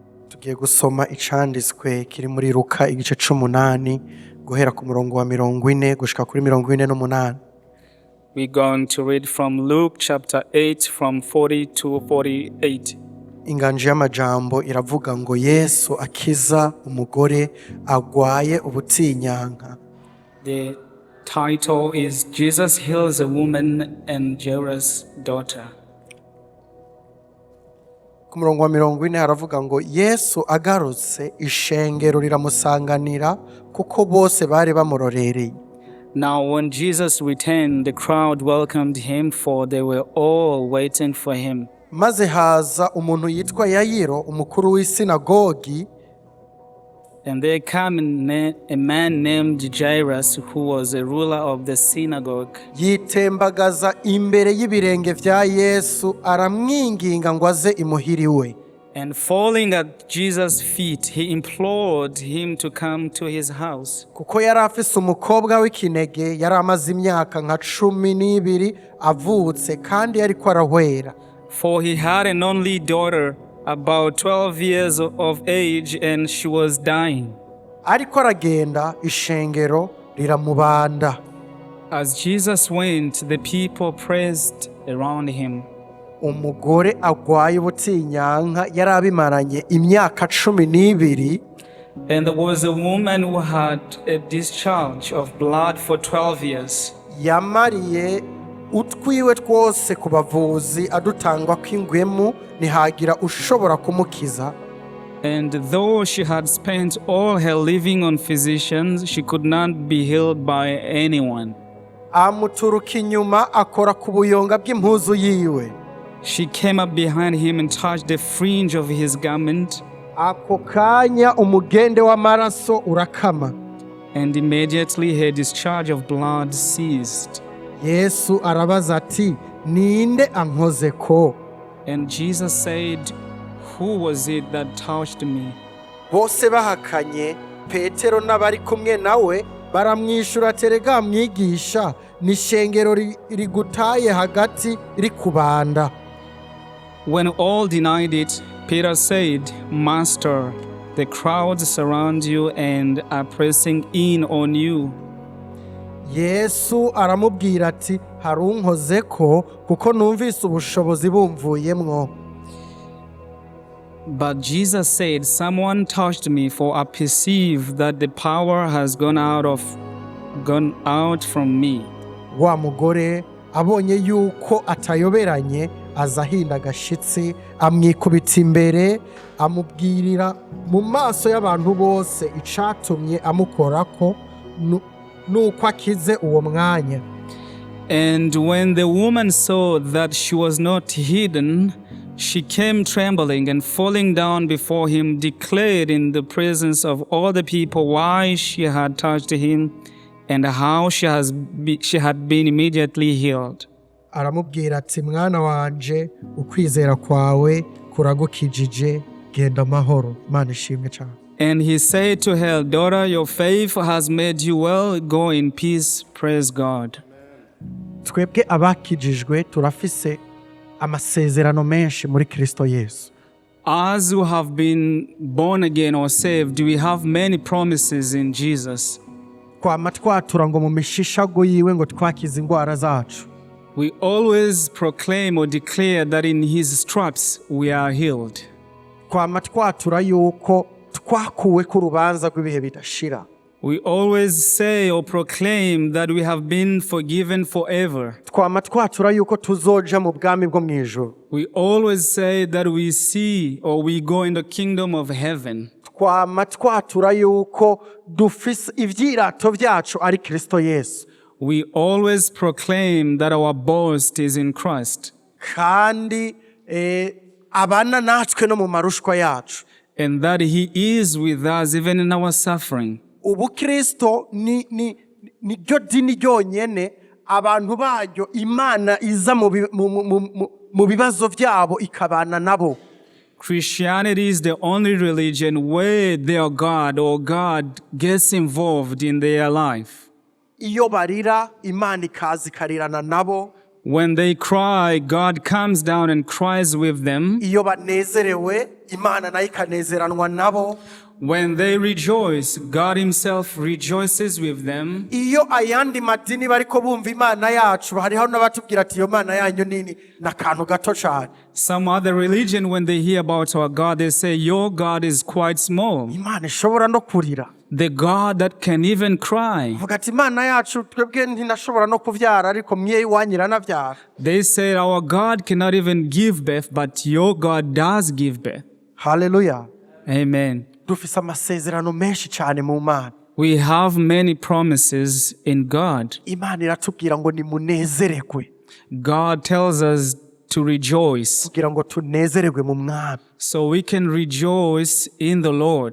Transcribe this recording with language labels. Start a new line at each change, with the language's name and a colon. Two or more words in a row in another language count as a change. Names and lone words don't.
Rundi: tugiye gusoma icanditswe kiri muri Luka igice 8 guhera ku murongo wa 40 gushika kuri 48.
English: We're going to read from Luke chapter 8 from 40 to 48.
Rundi: Inganje y'amajambo iravuga ngo Yesu akiza umugore agwaye ubutsinyanka.
English: The title is Jesus heals a woman and Jairus' daughter.
Rundi: Ku murongo wa 40 haravuga ngo Yesu agarutse ishengero riramusanganira kuko bose bari bamurorereye.
English: Now when Jesus returned, the crowd welcomed him, for they were all waiting for him.
Rundi: Maze haza umuntu yitwa Yayiro umukuru w'isinagogi,
English: And there came a man named Jairus, who was a ruler of the synagogue.
Rundi: yitembagaza imbere y'ibirenge vya Yesu aramwinginga ngo aze imuhiriwe.
English: And falling at Jesus' feet, he implored him to come to his house.
Rundi: Kuko yari afise umukobwa w'ikinege yari amaze imyaka nka 12 avutse kandi yariko arahwera.
English: For he had an only daughter, about 12 years of age, and she was dying.
Rundi: Ariko aragenda ishengero riramubanda.
English: As Jesus went, the people pressed around him.
Rundi: Umugore agwaye ubutsinyanka yari abimaranye imyaka 12.
English: And there was a woman who had a discharge of blood for 12 years.
Rundi: Yamariye utwiwe twose ku bavuzi adutangwa kw'ingwemu ntihagira ushobora kumukiza.
English: And though she had spent all her living on physicians, she could not be healed by anyone.
Rundi: Amuturuka inyuma akora kubuyonga bw'impuzu yiwe.
English: She came up behind him and touched the fringe of his garment.
Rundi: Ako kanya umugende w'amaraso urakama.
English: And immediately her discharge of blood ceased.
Rundi: Yesu arabaza ati ninde ankozeko?
English: And Jesus said, "Who was it that touched me?"
Rundi: Bose bahakanye, Petero n'abari kumwe nawe baramwishura terega mwigisha ni shengero rigutaye hagati rikubanda.
English: When all denied it, Peter said, "Master, the crowds surround you and are pressing in on you."
Rundi: Yesu aramubwira ati harunkozeko kuko numvise ubushobozi bumvuyemwo.
English: But Jesus said, "Someone touched me, for I perceive that the power has gone out from me."
Rundi: Wa mugore abonye yuko atayoberanye azahinda gashitsi amwikubita imbere amubwirira mu maso y'abantu bose icatumye amukorako nuko akize uwo mwanya.
English: And when the woman saw that she was not hidden, she came trembling and falling down before him, declared in the presence of all the people why she had touched him and how she had been immediately healed.
Rundi: Aramubwira ati mwana wanje ukwizera kwawe kuragukijije genda mahoro. Imana ishimwe cyane.
English: And he said to her, "Daughter, your faith has made you well. Go in peace. Praise God."
Rundi: Twebwe abakijijwe turafise amasezerano menshi muri Kristo Yesu.
English: As who have been born again or saved, we have many promises in Jesus.
Rundi: Kwama twatura ngo mu mishishago yiwe ngo twakize ingwara zacu.
English: We always proclaim or declare that in his stripes we are healed.
Rundi: Kwama twatura yuko twakuwe ku rubanza rw'ibihe bidashira.
English: We always say or proclaim that we have been forgiven forever.
Rundi: Twama twatura yuko tuzoja mu bwami bwo mwijuru.
English: We always say that we see or we go in the kingdom of heaven.
Rundi: Twama twatura yuko dufise ivyirato vyacu ari Kristo Yesu.
English: We always proclaim that our boast is in Christ.
Rundi: Kandi abana natwe no mu marushwa yacu.
English: And that he is with us even in our suffering.
Rundi: Ubu Kristo ni ryo dini ryonyene abantu baryo Imana iza mu bibazo vyabo ikabana nabo.
English: Christianity is the only religion where their God or God gets involved in their life.
Rundi: Iyo barira Imana ikaza ikarirana nabo.
English: When they cry, God comes down and cries with them.
Rundi: iyo banezerewe imana nayo ikanezeranwa nabo.
English: When they rejoice, God himself rejoices with them.
Rundi: Iyo ayandi madini bariko bumva imana yacu, hariho n'abatubwira ati iyo mana yanyu nini n'akantu gato cyane.
English: Some other religion, when they hear about our God, they say, your God is quite small.
Rundi: Imana ishobora no kurira.
English: The God that can even cry.
Rundi: Vuga ati imana yacu twebwe ntinashobora no kuvyara ariko mye iwanyu iranavyara.
English: They say our God cannot even give birth, but your God does give birth. Hallelujah. Amen.
Rundi: Dufise amasezerano menshi cyane mu Mana.
English: We have many promises in God.
Rundi: Imana iratubwira ngo nimunezererwe.
English: God tells us to rejoice,
Rundi: kugira ngo tunezererwe mu Mwami.
English: so we can rejoice in the Lord.